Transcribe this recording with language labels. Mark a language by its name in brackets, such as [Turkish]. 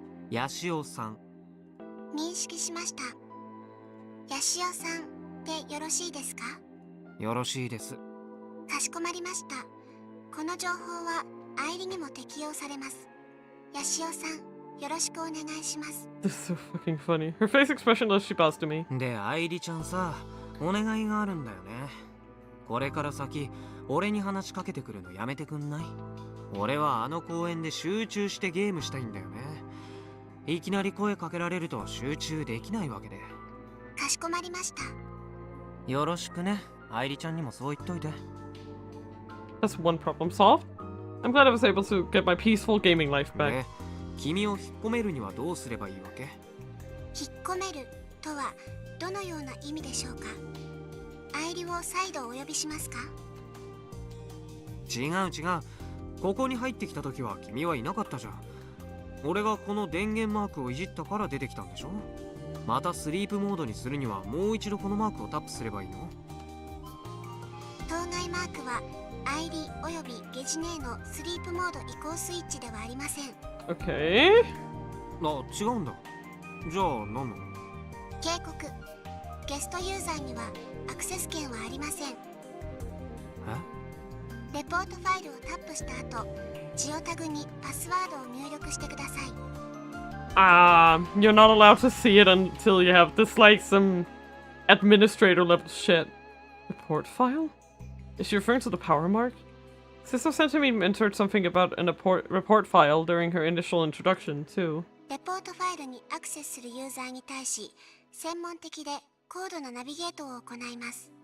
[Japanese] ヤシオさん。認識しました。ヤシオさんでよろしいですか？よろしいです。かしこまりました。この情報は愛梨にも適用されます。ヤシオさん、よろしくお願いします。 [English] This is so fucking funny. Her face expression as she bows to me. [Japanese] で、愛梨ちゃんさ、お願いがあるんだよね。これから先、俺に話しかけてくるのやめてくんない？俺はあの公園で集中してゲームしたいんだよね。いきなり声かけられると集中できないわけで。かしこまりました。よろしくね。愛梨ちゃんにもそう言っといて。 [English] That's one problem solved. I'm glad I was able to get my peaceful gaming life back. [Japanese] で、君を引っ込めるにはどうすればいいわけ？引っ込めるとはどのような意味でしょうか？愛梨を再度お呼びしますか？違う違う。ここに入ってきた時は君はいなかったじゃん。俺がこの電源マークをいじったから出てきたんでしょ？またスリープモードにするにはもう一度このマークをタップすればいいの？当該マークは愛梨およびゲジネーのスリープモード移行スイッチではありません。 [English] Okay. [Japanese] あ、違うんだ。じゃあ何なの？警告。ゲストユーザーにはアクセス権はありません。レポートファイルをタップした後、ジオタグにパスワードを入力してください。 [English] You're not allowed to see it until you have this, like, some administrator level shit. Report file? Is she referring to the power mark? Sister sent me entered something about an report file during her initial introduction, too. [Japanese] レポートファイルにアクセスするユーザーに対し、専門的で高度なナビゲートを行います。